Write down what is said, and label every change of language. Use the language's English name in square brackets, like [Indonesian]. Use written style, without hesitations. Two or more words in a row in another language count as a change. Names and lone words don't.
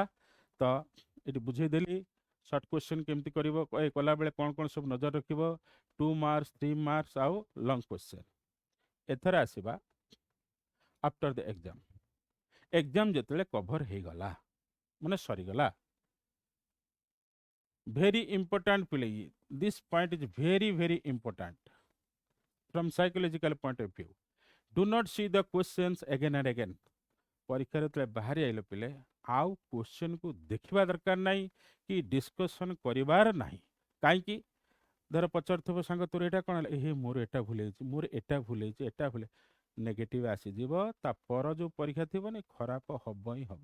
[Odia] ତ ଏଠି ବୁଝେଇଦେଲି [English] short question [Odia] କେମିତି କରିବ କଲାବେଳେ କ'ଣ କ'ଣ ସବୁ ନଜର ରଖିବ 2 ମାର୍କସ୍ 3 ମାର୍କସ୍ ଆଉ [English] long question. [Odia] ଏଥର ଆସିବା [English] after the exam. [Odia] ଏକ୍ଜାମ୍ ଯେତେବେଳେ କଭର୍ ହେଇଗଲା ମାନେ ସରିଗଲା [English] very important ପିଲେ this point is very very important from psychological point of view. Do not see the questions again and again. [Odia] ପରୀକ୍ଷାରେ ଯେତେବେଳେ ବାହାରି ଆଇଲ ପିଲେ ଆଉ କ୍ୱେଶ୍ଚନ୍କୁ ଦେଖିବା ଦରକାର ନାହିଁ କି ଡିସ୍କସନ୍ କରିବାର ନାହିଁ। କାହିଁକି ଧର ପଚାରୁଥିବ ସାଙ୍ଗ ତୋର ଏଇଟା କ'ଣ ହେଲା ଏ ମୋର ଏଟା ଭୁଲ ହେଇଛି ମୋର ଏଟା ଭୁଲ ହେଇଛି ଏଟା ଭୁଲ ନେଗେଟିଭ୍ ଆସିଯିବ ତା ପର ଯେଉଁ ପରୀକ୍ଷା ଥିବନି ଖରାପ ହବ ହିଁ ହବ।